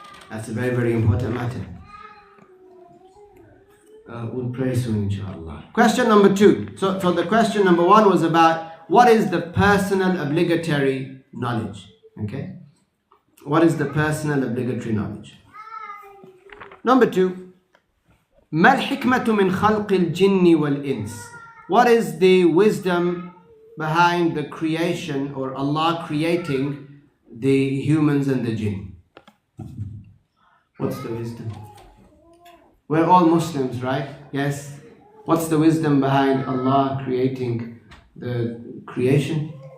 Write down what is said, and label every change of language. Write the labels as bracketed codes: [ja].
[en] That's a very, very important matter. We'll pray soon, inshallah. Question number 2. So the question number 1 was about what is the personal obligatory knowledge? Okay? What is the personal obligatory knowledge? Number 2, [ar] ما الحكمة من خلق الجن والإنس? [en] What is the wisdom behind the creation, or Allah creating the humans and the jinn? What's the wisdom? We're all Muslims, right? Yes. What's the wisdom behind Allah creating the creation?